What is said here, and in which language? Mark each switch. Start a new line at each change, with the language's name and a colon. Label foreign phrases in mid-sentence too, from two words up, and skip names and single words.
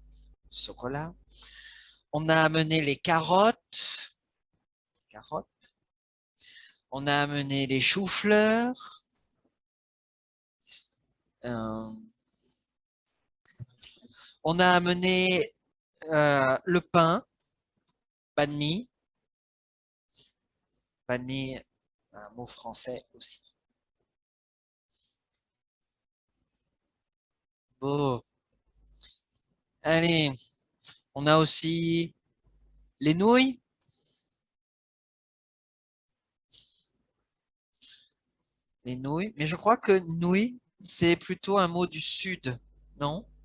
French: Chocolat. On a amené les carottes. Carottes. On a amené les choux-fleurs. Euh, on a amené le pain,
Vietnamese: banh mi. Banh mi,
French: un mot français aussi. Bon, allez, on a aussi les nouilles. Les nouilles, mais je crois que nouilles, c'est plutôt un mot du sud, non?